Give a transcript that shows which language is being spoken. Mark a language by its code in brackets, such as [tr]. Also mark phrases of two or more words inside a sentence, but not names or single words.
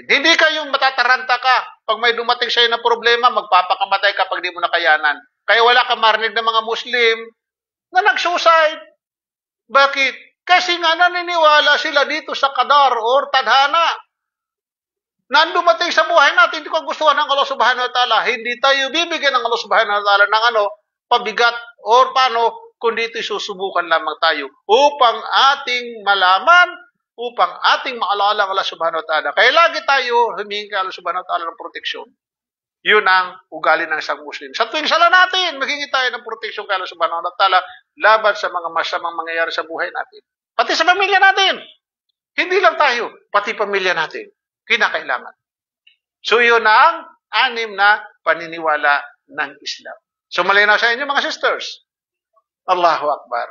[tl] Hindi kayong matataranta ka. Pag may dumating sa'yo na problema, magpapakamatay ka pag di mo nakayanan. Kaya wala ka marinig ng mga Muslim na nag-suicide. Bakit? Kasi nga naniniwala sila dito sa qadar or tadhana. Na dumating sa buhay natin, hindi ko gustuhan ng Allah [ar] سبحانه وتعالى. [tl] Hindi tayo bibigyan ng Allah [ar] سبحانه وتعالى [tl] ng pabigat or paano, kundi ito'y susubukan lamang tayo upang ating malaman, upang ating maalala ang Allah [ar] سبحانه وتعالى. [tl] Kaya lagi tayo humingi kay Allah [ar] سبحانه وتعالى [tl] ng proteksyon. Yun ang ugali ng isang Muslim. Sa tuwing sala natin, maghingi tayo ng proteksyon kay Allah [ar] سبحانه وتعالى [tl] laban sa mga masamang mangyayari sa buhay natin. Pati sa pamilya natin. Hindi lang tayo, pati pamilya natin. Kinakailangan. So yun ang 6 na paniniwala ng Islam. So malinaw sa inyo mga sisters. [ar] الله أكبر.